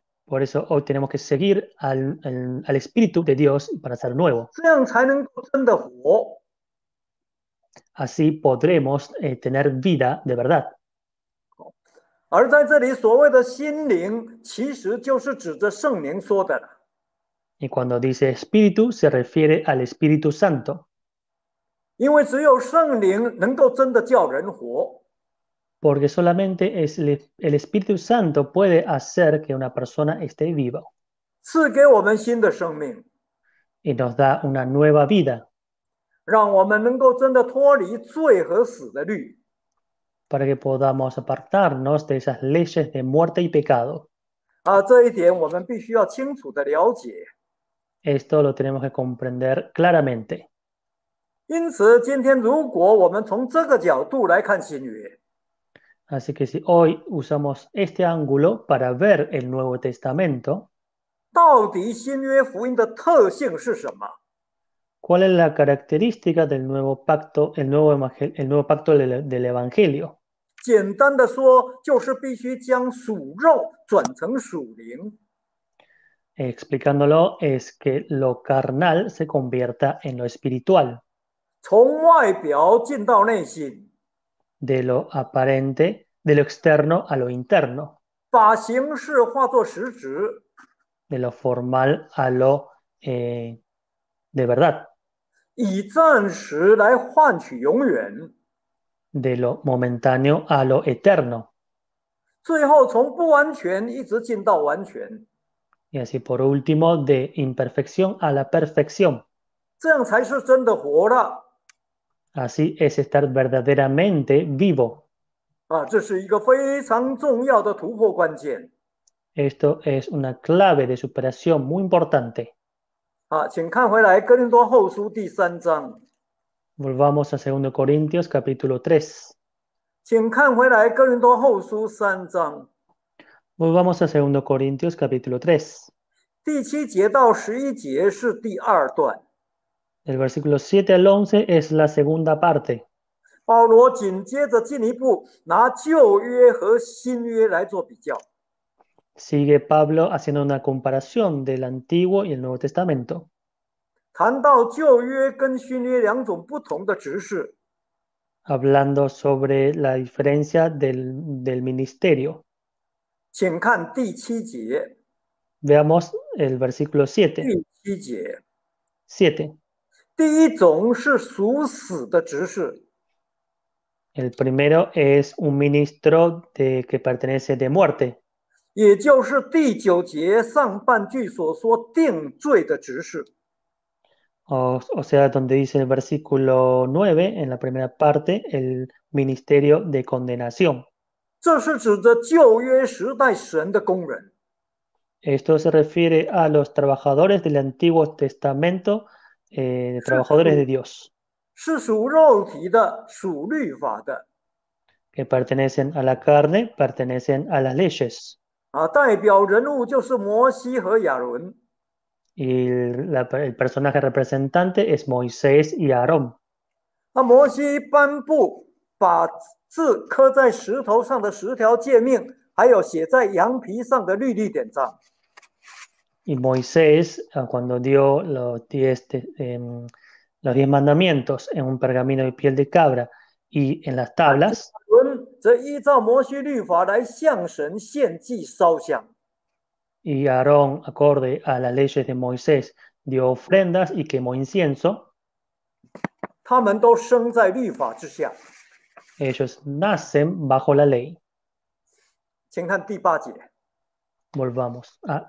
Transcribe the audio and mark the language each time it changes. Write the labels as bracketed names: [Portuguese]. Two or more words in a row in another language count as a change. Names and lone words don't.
[Spanish] Por eso hoy tenemos que seguir al Espíritu de Dios para ser nuevo. [Chinese] 这样才能够真的活。 [Spanish] Así podremos tener vida de verdad. [Chinese] 而在这里所谓的心灵，其实就是指着圣灵说的了。 [Spanish] Y cuando dice Espíritu, se refiere al Espíritu Santo, [Chinese] 因为只有圣灵能够真的叫人活。 [Spanish] porque solamente es el Espíritu Santo puede hacer que una persona esté viva [Chinese] 赐给我们新的生命， [Spanish] y nos da una nueva vida [Chinese] 让我们能够真的脱离罪和死的律。 [Spanish] para que podamos apartarnos de esas leyes de muerte y pecado. [Chinese] 这一点我们必须要清楚的了解。 [Spanish] Esto lo tenemos que comprender claramente. [Chinese] 因此，今天如果我们从这个角度来看新约， [Spanish] Así que si hoy usamos este ángulo para ver el Nuevo Testamento, [Chinese] 到底新约福音的特性是什么？ [Spanish] ¿cuál es la característica del nuevo pacto, el nuevo pacto del Evangelio? [Chinese] 简单的说，就是必须将属肉转成属灵。 [Spanish] Explicándolo es que lo carnal se convierta en lo espiritual, [Chinese] 从外表进到内心， [Spanish] de lo aparente, de lo externo a lo interno, [Chinese] 把形式化作实质， [Spanish] de lo formal a lo de verdad, [Chinese] 以暂时来换取永远， [Spanish] de lo momentáneo a lo eterno, [Chinese] 最后从不完全一直进到完全， [Spanish] y así por último, de imperfección a la perfección. [Chinese] 这样才是真的活了。 [Spanish] Así es estar verdaderamente vivo. [Chinese] 这是一个非常重要的突破关键。 [Spanish] Esto es una clave de superación muy importante. [Chinese] 请看回来哥林多后书第3章， [Spanish] Volvamos a 2 Corintios capítulo 3. [Chinese] 请看回来哥林多后书3章 [Spanish] Volvamos a 2 Corintios capítulo 3. [Chinese] 第7节到11节是第2段。 [Spanish] Del versículo 7 al 11 es la segunda parte. [Chinese] 保罗紧接着进一步拿旧约和新约来做比较。 [Spanish] Sigue Pablo haciendo una comparación del Antiguo y el Nuevo Testamento, [Chinese] 谈到旧约跟新约两种不同的执事， [Spanish] hablando sobre la diferencia del ministerio. [Chinese] 请看第7节。 [Spanish] Veamos el versículo 7. [Chinese] 第7节， [Spanish] 7. [Chinese] 第一种是属死的执事， [Spanish] El primero es un ministro que pertenece de muerte, [Chinese] 也就是第9节上半句所说定罪的执事。 [Spanish] o sea, donde dice el versículo 9, en la primera parte, el ministerio de condenación. [Chinese] 这是指着旧约时代神的工人， [Spanish] Esto se refiere a los trabajadores del Antiguo Testamento, trabajadores de Dios, [Chinese] 是属肉体的、属律法的， [Spanish] que pertenecen a la carne, pertenecen a las leyes. [Chinese] 代表人物就是摩西和亚伦。 [Spanish] Y el personaje representante es Moisés y Aarón. [Chinese] 摩西颁布把字刻在石头上的10条诫命，还有写在羊皮上的律例典章。 [Spanish] Y Moisés, cuando dio los 10 mandamientos en un pergamino de piel de cabra y en las tablas, [Chinese] 伦则依照摩西律法来向神献祭烧香。 [Spanish] y Aarón, acorde a las leyes de Moisés, dio ofrendas y quemó incienso, [Chinese] 他们都生在律法之下。 [Spanish] ellos nacen bajo la ley. [Chinese] 请看第8节。 [Spanish] Volvamos a